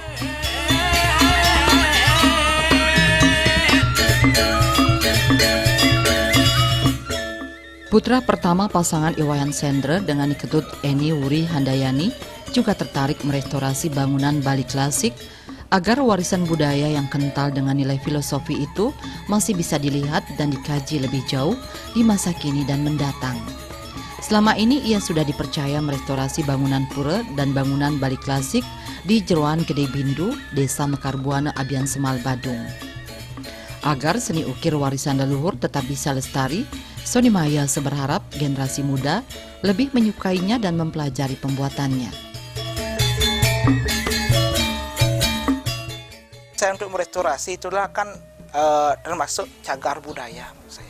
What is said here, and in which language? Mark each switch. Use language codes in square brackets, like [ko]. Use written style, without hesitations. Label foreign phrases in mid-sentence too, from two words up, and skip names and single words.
[id] Putra pertama pasangan Iwayan Sendra dengan Ketut Eni Wuri Handayani juga tertarik merestorasi bangunan Bali klasik agar warisan budaya yang kental dengan nilai filosofi itu masih bisa dilihat dan dikaji lebih jauh di masa kini dan mendatang. Selama ini ia sudah dipercaya merestorasi bangunan pura dan bangunan Bali klasik di Jeroan Gede Bindu, Desa Mekarbuana, Abian Semal, Badung. Agar seni ukir warisan leluhur tetap bisa lestari, Sony Mahayastra berharap generasi muda lebih menyukainya dan mempelajari pembuatannya. Saya untuk merestorasi itulah kan termasuk cagar budaya saya.